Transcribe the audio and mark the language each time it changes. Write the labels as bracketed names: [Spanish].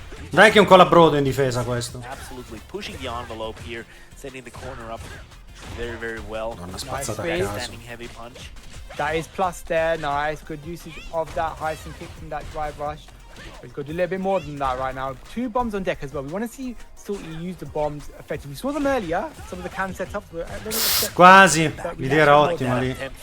[Italian] Dai che è un colabrodo in difesa questo. [English] Absolutely pushing the envelope here, setting the corner up very well. [Italian] Una spazzata a caso. [English] Standing heavy punch. That is plus there, nice. Good usage of that Heisen kick from that drive rush. He's got to do a little bit more than that right now. 2 bombs on deck as well. We want to see Salty use the bombs effectively. We saw them earlier. Some of the can setups were [Italian] quasi. L'idea era ottima lì.